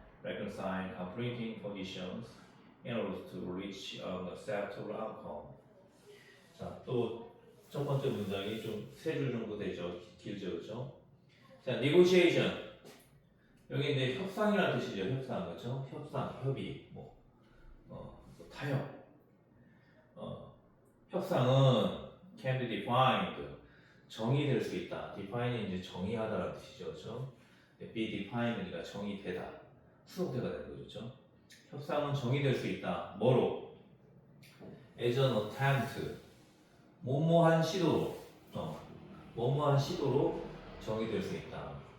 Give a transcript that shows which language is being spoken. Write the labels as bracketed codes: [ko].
[en] reconcile conflicting conditions in order to reach an acceptable outcome. [ko] 자, 또 첫 번째 문장이 좀 세 줄 정도 되죠. 길죠, 그렇죠? 자, negotiation. 여기 이제 협상이라는 뜻이죠. 협상, 그렇죠? 협상, 협의, 뭐 타협. 협상은 [en] can be defined. [ko] 정의될 수 있다. define이 이제 정의하다라는 뜻이죠, 그렇죠? [en] be defined [ko] 니까 정의되다, 수동태가 되는 거죠, 그렇죠? 협상은 정의될 수 있다. 뭐로? [en] as an attempt. [ko] 뭐뭐한 시도로, 뭐뭐한 시도로 정의될 수 있다.